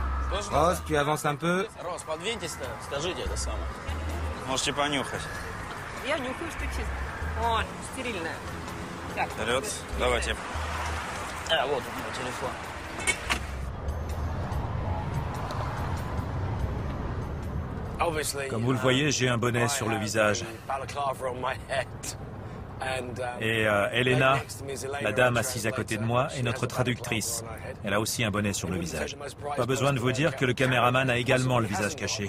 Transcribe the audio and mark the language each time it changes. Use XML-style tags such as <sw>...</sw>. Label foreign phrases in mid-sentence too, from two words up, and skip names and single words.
<fr>Ross, tu avances un peu.</fr> <ru>Можете понюхать. Я нюхаю, что чисто. О, стерильная. Вперед. Давайте. Вот он, мой телефон.</ru> <fr>Comme vous le voyez, j'ai un bonnet sur le visage. Et Elena, la dame assise à côté de moi, est notre traductrice. Elle a aussi un bonnet sur le visage. Pas besoin de vous dire que le caméraman a également le visage caché.</fr>